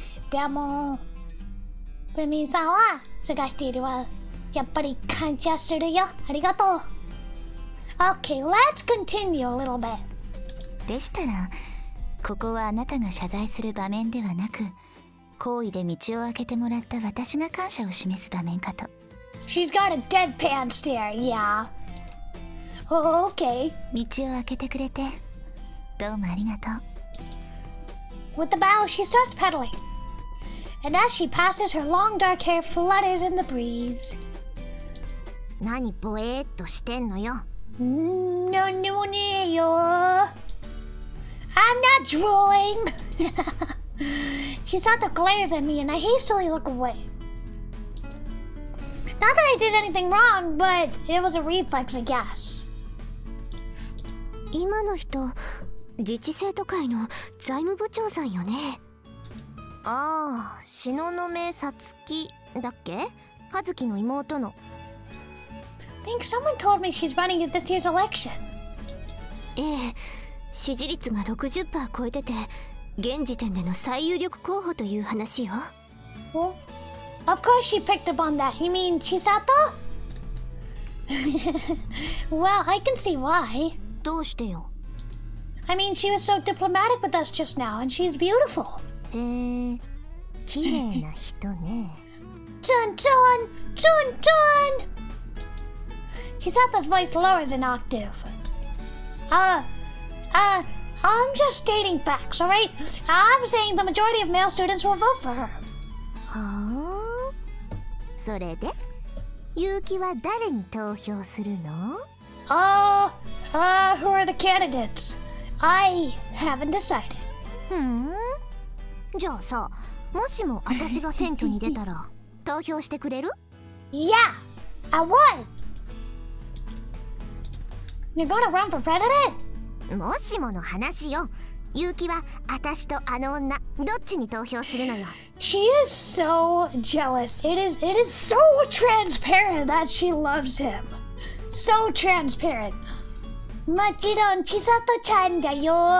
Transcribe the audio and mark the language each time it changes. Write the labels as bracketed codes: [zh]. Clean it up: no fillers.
[ja] でも、フミさんは探しているわ。やっぱり感謝するよ。ありがとう。 [en] Okay, let's continue a little bit. [ja] でしたら、ここはあなたが謝罪する場面ではなく、好意で道を開けてもらった私が感謝を示す場面かと。 [en] She's got a deadpan stare, yeah. Oh, okay. [ja] 道を開けてくれて、どうもありがとう。 [en] With the bow, she starts pedaling. And as she passes, her long dark hair flutters in the breeze. [ja] 何ぼえーっとしてんのよ。なんでもねえよ。 [en] I'm not drooling. She sort of glares at me and I hastily look away. Not that I did anything wrong, but it was a reflex, I guess. [ja] 今の人自治生徒会の財務部長さんよね。ああ、東雲さつきだっけ？葉月の妹の。 [en] I think someone told me she's running in this year's election. [ja] ええ、支持率が 60% 超えてて現時点での最有力候補という話よ。 [en] Well, of course she picked up on that. You mean Chisato? Well, I can see why. [ja] どうしてよ。 [en] I mean, she was so diplomatic with us just now, and she's beautiful. [ja] へえ、綺麗な人ね。 [en] Dun dun! Dun dun! Chisato's voice lowers an octave. I'm just stating facts, alright? I'm saying the majority of male students will vote for her. [ja] はあ、それで結城は誰に投票するの？ [en] Who are the candidates? I haven't decided. [ja] じゃあさ、もしも私が選挙に出たら投票してくれる？ [en] Yeah, I would. You're gonna run for president? [ja] もしもの話よ。結城は私とあの女どっちに投票するのよ。 [en] She is so jealous. It is so transparent that she loves him. So transparent. [ja] もちろん千里ちゃんだよ。